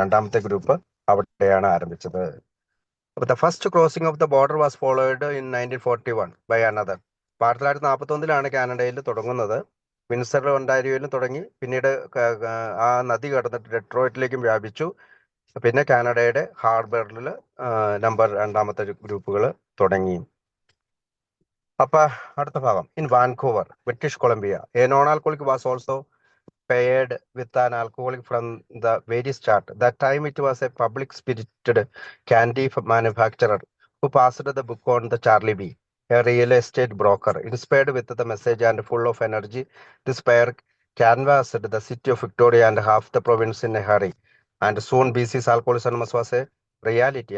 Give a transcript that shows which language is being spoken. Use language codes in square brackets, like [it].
[ml] രണ്ടാമത്തെ ഗ്രൂപ്പ് അവിടെയാണ് ആരംഭിച്ചത്. [en] The first crossing of the border was followed in 1941 by another. [ml] 1941 കാനഡയിൽ തുടങ്ങുന്നത്. വിൻസറിൽ ഒൻറ്റാരിയോയിലും തുടങ്ങി. പിന്നീട് ആ നദി കടന്നിട്ട് ഡെട്രോയിറ്റിലേക്കും വ്യാപിച്ചു. പിന്നെ കാനഡയുടെ ഹാർബറിൽ രണ്ടാമത്തെ ഗ്രൂപ്പുകൾ തുടങ്ങി. അപ്പൊ അടുത്ത ഭാഗം. [en] In Vancouver, British Columbia, a non alcoholic was also paired with an alcoholic from the very start. That time it was a public spirited candy manufacturer who passed the book on the Charlie B, a real estate broker. Inspired with the message and full of energy, this pair canvassed the city of Victoria and half the province in a hurry. And soon BC's Alcoholics Anonymous was a reality.